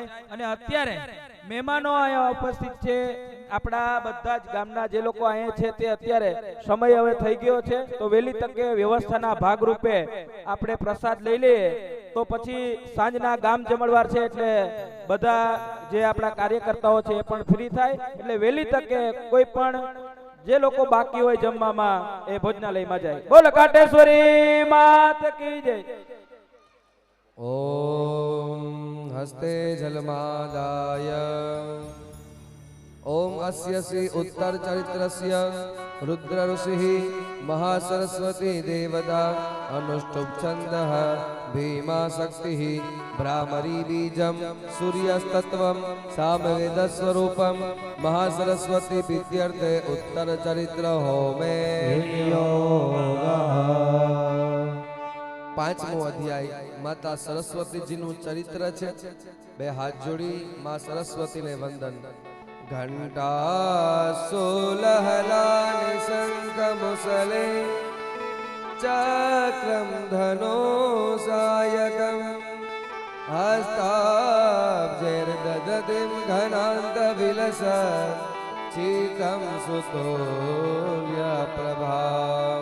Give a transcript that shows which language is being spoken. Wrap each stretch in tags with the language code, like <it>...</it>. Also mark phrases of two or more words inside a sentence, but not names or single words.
<gu>અને અત્યારે મહેમાનો અહીંયા ઉપસ્થિત છે, આપણા બધા જ ગામના જે લોકો અહીંયા છે તે અત્યારે સમય હવે થઈ ગયો છે તો વહેલી તકે વ્યવસ્થાના ભાગરૂપે આપણે પ્રસાદ લઈ લઈએ તો પછી સાંજના ગામ જમણવાર છે એટલે બધા જે આપણા કાર્યકર્તાઓ છે એ પણ ફ્રી થાય. એટલે વહેલી તકે કોઈ પણ જે લોકો બાકી હોય જમવામાં એ ભોજનાલયમાં જાય. બોલો કાટેશ્વરી</gu> <hi>मात की जय.</hi> <sa>ओम हस्ते जलमादाय ओम अस्य श्री उत्तर चरित्रस्य रुद्र ऋषिः महासरस्वती देवता अनुष्टुप छंदः भीमा शक्तिः भ्रामरी बीजम सूर्यस्तत्वम सामवेद स्वरूपम महासरस्वती प्रीत्यर्थे उत्तर चरित्र होमे</sa> <gu>પાંચમો અધ્યાય માતા સરસ્વતીજીનું ચરિત્ર છે. બે હાથ જોડી માં સરસ્વતીને વંદન.</gu> <sa>घंटा सोलहलानि शंख मुसले चक्रम धनो सायकम हस्ताब्जैर्दधतिं घनान्त विलस चीकं सुतोल्य प्रभां</sa>